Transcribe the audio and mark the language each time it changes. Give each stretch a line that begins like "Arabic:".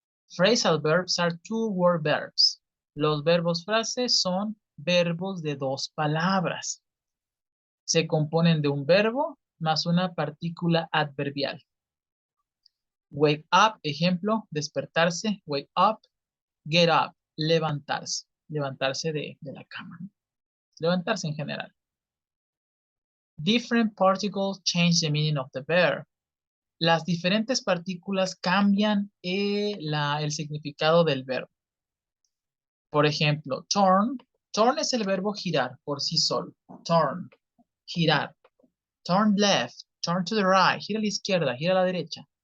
English: Phrasal verbs are two-word verbs.
Spanish: Los verbos frase son verbos de dos palabras. Se componen de un verbo más una partícula adverbial.
English: Wake up, ejemplo, despertarse, wake up. Get up, levantarse.
Spanish: Levantarse de la cama. Levantarse en general.
English: Different particles change the meaning of the verb.
Spanish: Las diferentes partículas cambian el significado del verbo. Por ejemplo, turn. Turn es el verbo girar por sí solo. Turn, girar.
English: Turn left, turn to the right,
Spanish: gira a la izquierda, gira a la derecha.